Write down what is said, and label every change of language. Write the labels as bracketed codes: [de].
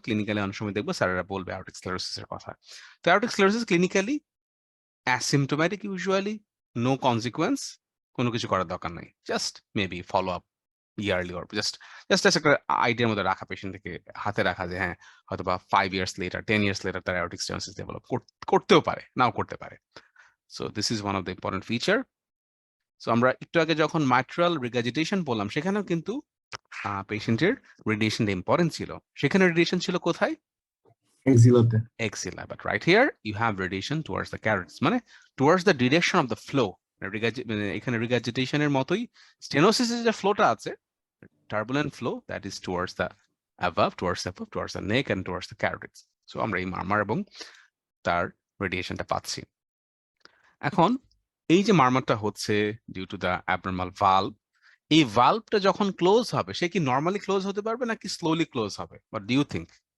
[bn] Clinically অনেক সময় দেখবো স্যারেরা বলবে অ্যাওর্টিক স্ক্লেরোসিসের কথা। তো aortic sclerosis clinically asymptomatic, [en] usually no consequence, [bn] কোনো কিছু করার দরকার নাই, [en] just maybe follow up yearly [bn] or just একটা আইডিয়ার মধ্যে রাখা, পেশেন্টকে হাতে রাখা যে হ্যাঁ হয়তো বা 5 years later 10 years later তার অ্যাওর্টিক স্টেনোসিস ডেভেলপ করতেও পারে, নাও করতে পারে। [en] So this is one of the important feature. [bn] So আমরা একটু আগে যখন মাইট্রাল রিগার্জিটেশন বললাম, সেখানেও কিন্তু পেশেন্টের রেডিয়েশনটা ইম্পর্টেন্ট ছিল। সেখানে রেডিয়েশন ছিল কোথায়? [en] Axilla, but right here you have radiation towards the carotids, মানে towards the direction of the flow. [bn] এখানে রিগার্জিটেশনের মতোই স্টেনোসিসের যে ফ্লোটা আছে, [en] turbulent flow, that is towards the above, towards the neck and towards the carotids. [bn] So আমরা এই মারমার এবং তার রেডিয়েশনটা পাচ্ছি। এখন এই যে মারমারটা হচ্ছে [en] due to the abnormal valve, [bn] এই ভালভটা যখন ক্লোজ হবে সে কি নর্মালি ক্লোজ হতে পারবে নাকি স্লোলি ক্লোজ হবে? [en] What do you think?